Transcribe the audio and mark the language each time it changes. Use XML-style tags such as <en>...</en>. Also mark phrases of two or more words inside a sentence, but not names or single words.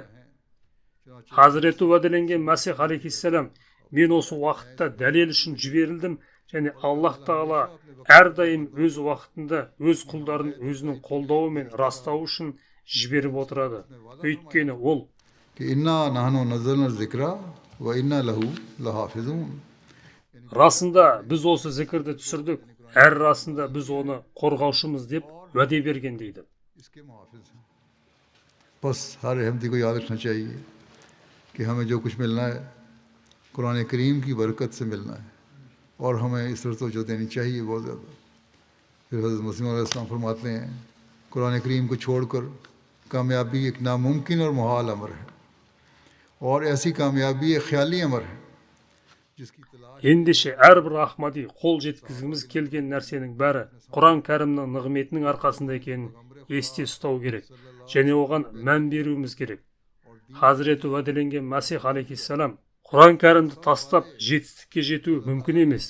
<kk>Хазіреті уәделенген Мәсих алейхиссалам, мен осы уақытта дәлел үшін жіберілдім, және Аллах Тағала әрдайым өз уақытында өз құлдарын өзінің қолдауы мен растауы үшін жіберіп отырады. Өйткені ол расында біз осы зікірді түсірдік, әр расында біз оны қорғаушымыз деп уәде берген дейді.</kk> <ur>بس ہر احمدی کو یاد رکھنا چاہیے کہ ہمیں جو کچھ ملنا ہے قرآن کریم کی برکت سے ملنا ہے اور ہمیں اس طرح توجہ دینی چاہیے بہت زیادہ. پھر حضرت مسیح علیہ السلام فرماتے ہیں قرآن کریم کو چھوڑ کر کامیابی ایک ناممکن اور محال امر ہے اور ایسی کامیابی ایک خیالی امر ہے جس کی</ur> <kk>Ендеше әрбір Ахмади қол жеткізгіміз келген нәрсенің бәрі Құран кәрімнің нығметінің арқасында екенін есте ұстау керек және оған мән беруіміз керек. Хазіреті уәделенген Мәсих алейхиссалам Құран кәрімді тастап жетістікке жету мүмкін емес.</kk>